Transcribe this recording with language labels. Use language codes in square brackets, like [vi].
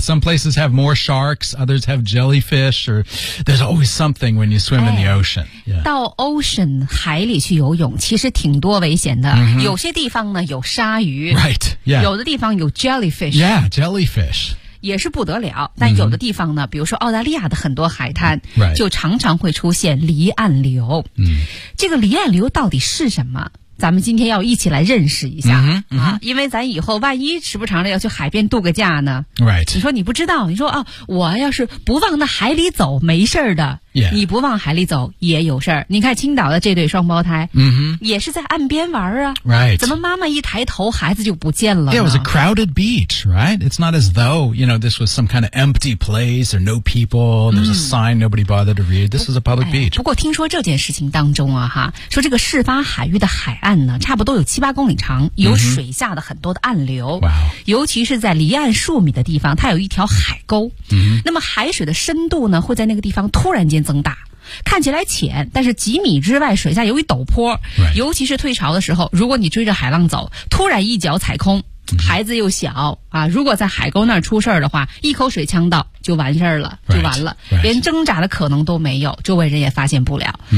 [en] Some places have more sharks, others have jellyfish, or there's always something when you swim、in the ocean.、Yeah. [zh] 到 ocean 海里去游泳其实挺多危险的、有些地方呢有鲨鱼。 [en] Right, yeah. [zh] 有的地方有 jellyfish. [en] Yeah, jellyfish. [zh] 也是不得了，但有的地方呢、比如说澳大利亚的很多海滩、就常常会出现离岸流、这个离岸流到底是什么，咱们今天要一起来认识一下、因为咱以后万一时不常的要去海边度个假呢、你说你不知道，你说、我要是不往那海里走没事的、你不往海里走也有事儿。你看青岛的这对双胞胎、也是在岸边玩啊、怎么妈妈一抬头孩子就不见了呢？ [en] Yeah, it was a crowded beach, right? It's not as though, you know, this was some kind of empty place, or no people, there's a sign nobody bothered to read. This was a public beach. [zh] 不过听说这件事情当中啊，哈，说这个事发海域的海岸呢，差不多有7-8公里长，有水下的很多的暗流。尤其是在离岸数米的地方，它有一条海沟。那么海水的深度呢，会在那个地方突然间增大，看起来浅，但是几米之外水下有一陡坡、尤其是退潮的时候，如果你追着海浪走，突然一脚踩空、孩子又小啊，如果在海沟那儿出事儿的话，一口水呛到就完事儿了，就完了、连挣扎的可能都没有，周围人也发现不了、